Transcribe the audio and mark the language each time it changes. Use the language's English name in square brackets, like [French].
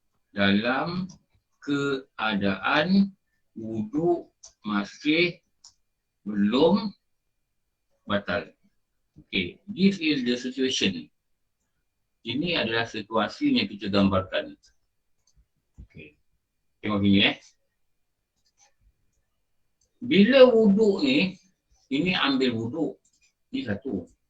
[Malay] Dalam keadaan wuduk masih belum batal. [English] Okay, this is the situation. [Malay] Ini adalah situasi yang kita gambarkan. Okay, tengok ini Bila wuduk ni, ini ambil wuduk. Ini satu.